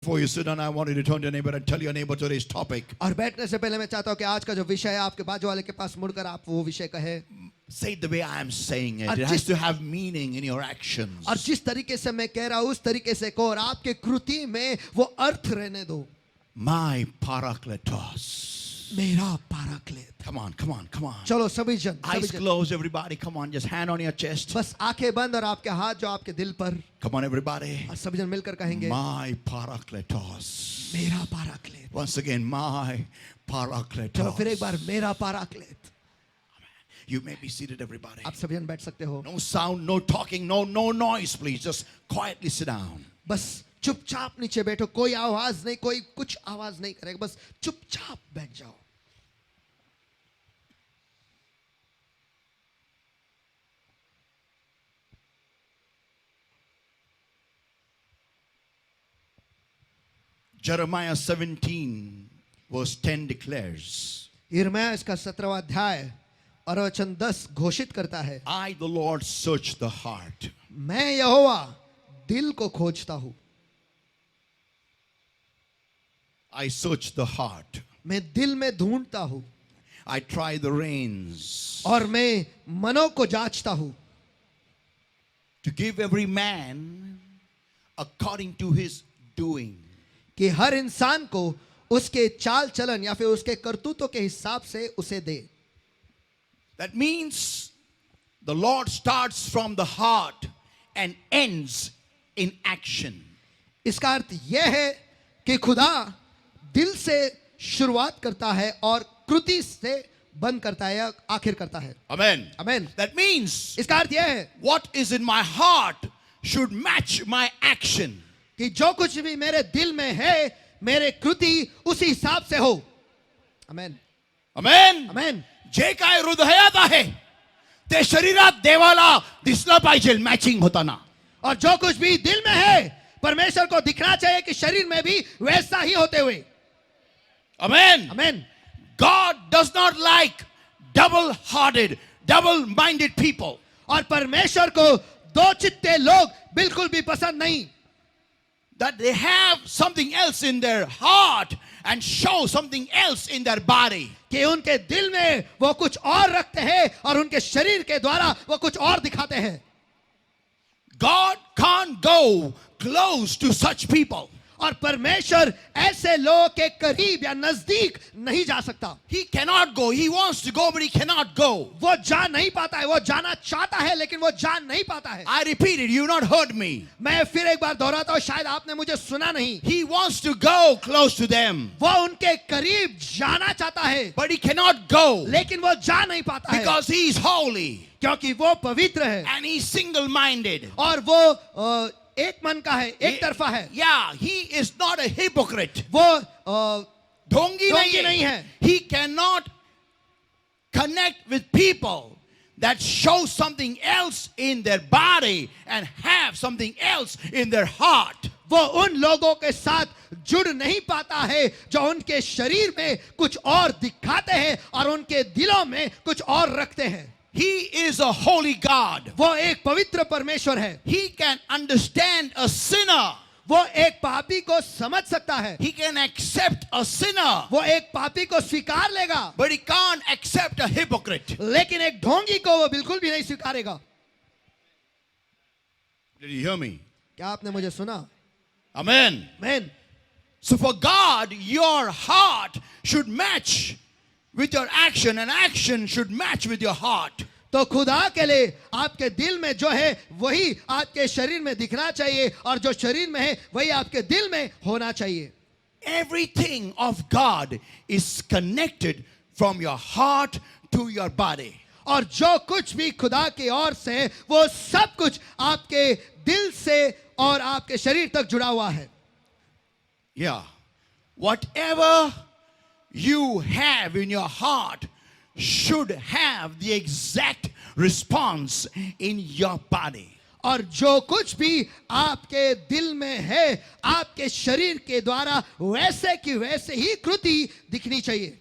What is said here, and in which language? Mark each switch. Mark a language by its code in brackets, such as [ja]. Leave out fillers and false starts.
[en] Before you sit down, I want you to turn to your neighbor and tell your neighbor today's topic. [hi] और बैठने से पहले मैं चाहता हूँ कि आज का जो विषय है आपके बाजू वाले के पास मुड़कर आप वो विषय कहे। [en] Say it the way I am saying it. [hi] और [en] It [hi] जिस- [en] has to have meaning in your actions. [hi] और जिस तरीके से मैं कह रहा हूँ उस तरीके से कहो और आपके कृति में वो अर्थ रहने दो। [en] My parakletos. [hi] मेरा पाराक्लेत। [en] Come on, come on, come on. [hi] चलो सभी जन, [en] Eyes closed, everybody. Come on, just hand on your chest. [hi] बस आंखें बंद और आपके हाथ जो आपके दिल पर, [en] Come on, everybody. [hi] और सभी जन मिलकर कहेंगे [en] My parakletos. [hi] मेरा पाराक्लेत। [en] Once again, my [hi] चलो फिर एक [en] parakletos. [hi] बार मेरा पाराक्लेत। [en] You may be seated, everybody. [hi] आप सभी जन बैठ सकते हो। [en] No sound, no talking, no noise, please. Just quietly sit down. [hi] बस चुपचाप नीचे बैठो, कोई आवाज नहीं, कोई कुछ आवाज नहीं करेगा, बस चुपचाप बैठ जाओ। [en] Jeremiah 17 verse 10 declares, [hi] यिर्मयाह इसका 17वां अध्याय और वचन 10 घोषित करता है, [en] I the Lord search the heart. [hi] मैं यहोवा दिल को खोजता हूँ। [en] I search the heart. [hi] मैं दिल में ढूंढता हूँ [en] I try the reins [hi] और मैं मनों को जांचता हूँ [en] to give every man according to his doing. [hi] कि हर इंसान को उसके चाल चलन या फिर उसके करतूतों के हिसाब से उसे दे। [en] That means the Lord starts from the heart and ends in action. [hi] इसका अर्थ यह है कि खुदा दिल से शुरुआत करता है और कृति से बंद करता है या आखिर करता है। [en] Amen. [hi] आमीन। [en] That means [hi] इसका अर्थ यह है [en] what is in my heart should match my action. [hi] कि जो कुछ भी मेरे दिल में है मेरे कृति उसी हिसाब से हो। आमीन। [en] Amen. [hi] आमीन। [mr] जे काय हृदयात आहे ते शरीरात देवाला दिसलं पाहिजे, मॅचिंग होताना. [hi] और जो कुछ भी दिल में है परमेश्वर को दिखना चाहिए कि शरीर में भी वैसा ही होते हुए। [en] Amen. [hi] आमीन। [en] God does not like double-hearted, double-minded people. [hi] और परमेश्वर को दो चित्ते लोग बिल्कुल भी पसंद नहीं, [en] That they have something else in their heart and show something else in their body. [hi] कि उनके दिल में वो कुछ और रखते हैं और उनके शरीर के द्वारा वो कुछ और दिखाते हैं। [en] God can't go close to such people. [hi] और परमेश्वर ऐसे लोगों के करीब या नजदीक नहीं जा सकता। [en] He cannot go. He wants to go, but he cannot go. [hi] वो जा नहीं पाता है, वो जाना चाहता है लेकिन वो जा नहीं पाता है। [en] I repeat it, you not heard me. [hi] मैं फिर एक बार दोहराता हूँ, शायद आपने मुझे सुना नहीं। [en] He wants to go close to them, [hi] वो उनके करीब जाना चाहता है [en] but he cannot go [hi] लेकिन वो जा नहीं पाता है [en] because he is holy [hi] क्योंकि वो पवित्र है [en] and he is single-minded. [hi] और वो एक मन का है, एक तरफा है। [en] Yeah, he is not a hypocrite. [hi] वो ढोंगी ढोंगी नहीं नहीं है. है। [en] He cannot connect with people that show something else in their body and have something else in their heart. [hi] वो उन लोगों के साथ जुड़ नहीं पाता है जो उनके शरीर में कुछ और दिखाते हैं और उनके दिलों में कुछ और रखते हैं। [en] He is a holy God. [hi] वो एक पवित्र परमेश्वर है। [en] He can understand a sinner. [hi] वो एक पापी को समझ सकता है, [en] He can accept a sinner, [hi] वो एक पापी को स्वीकार लेगा, [en] but he can't accept a hypocrite. [hi] लेकिन एक ढोंगी को वो बिल्कुल भी नहीं स्वीकारेगा। [en] Did you hear me? [hi] क्या आपने मुझे सुना? [en] Amen. [hi] आमीन। [en] So for God, your heart should match with your action, and action should match with your heart. [hi] तो खुदा के लिए आपके दिल में जो है वही आपके शरीर में दिखना चाहिए और जो शरीर में है वही आपके दिल में होना चाहिए। [en] Everything of God is connected from your heart to your body. [hi] और जो कुछ भी खुदा की ओर से है वो सब कुछ आपके दिल से और आपके शरीर तक जुड़ा हुआ है। [en] Yeah. Whatever you have in your heart should have the exact response in your body. [hi] और जो कुछ भी आपके दिल में है आपके शरीर के द्वारा वैसे की वैसे ही कृति दिखनी चाहिए।